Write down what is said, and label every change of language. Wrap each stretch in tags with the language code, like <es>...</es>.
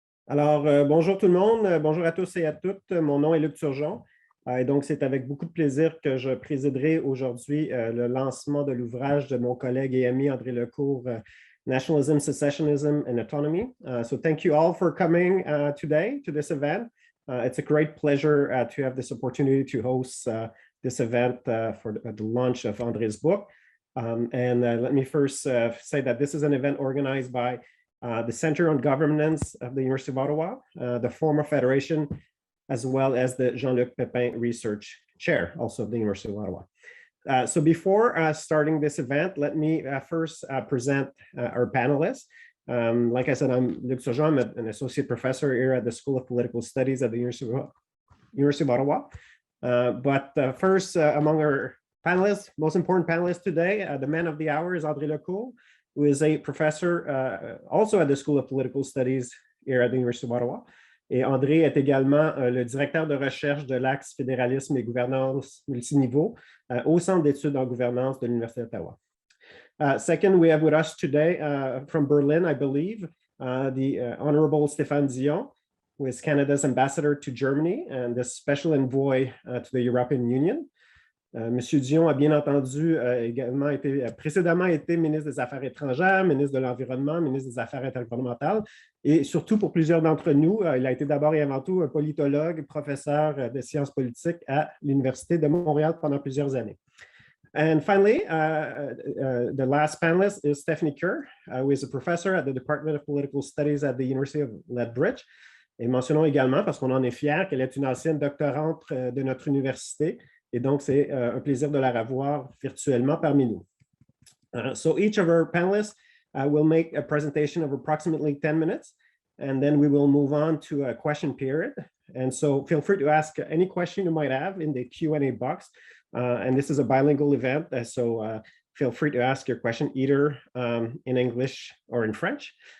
<fr>Alors, bonjour tout le monde, bonjour à tous et à toutes. Mon nom est Luc Turgeon et donc c'est avec beaucoup de plaisir que je présiderai aujourd'hui le lancement de l'ouvrage de mon collègue et ami André Lecourt, Nationalism, Secessionism, and Autonomy.</fr> <en>So thank you all for coming today to this event. It's a great pleasure to have this opportunity to host this event for the launch of André's book. Let me first say that this is an event organized by the Center on Governance of the University of Ottawa, the former Federation, as well as the Jean-Luc Pepin Research Chair, also of the University of Ottawa. So before starting this event, let me first present our panelists. Like I said, I'm Luc Turgeon, I'm an associate professor here at the School of Political Studies at the University of Ottawa. First, among our panelists, most important panelists today, the man of the hour is André Lecourt, who is a professor also at the School of Political Studies here at the University of Ottawa.</en> <fr>Et André est également le directeur de recherche de l'axe fédéralisme et gouvernance multiniveau au Centre d'études en gouvernance de l'Université d'Ottawa.</fr> <en>Second, we have with us today from Berlin, I believe, the Honorable Stéphane Dion, who is Canada's ambassador to Germany and the special envoy to the European Union.</en> <fr>Monsieur Dion a bien entendu également précédemment été ministre des Affaires étrangères, ministre de l'Environnement, ministre des Affaires intergouvernementales et surtout pour plusieurs d'entre nous, il a été d'abord et avant tout un politologue, professeur de sciences politiques à l'Université de Montréal pendant plusieurs années.</fr> <en>And finally, the last panelist is Stephanie Kerr, who is a professor at the Department of Political Studies at the University of Lethbridge.</en> <fr>Et mentionnons également, parce qu'on en est fiers, qu'elle est une ancienne doctorante de notre université. Et donc, c'est un plaisir de la revoir virtuellement parmi nous.</fr> <en>So each of our panelists will make a presentation of approximately 10 minutes, and then we will move on to a question period. And so feel free to ask any question you might have in the Q&A box. And this is a bilingual event, so feel free to ask your question either in English or in French.</en>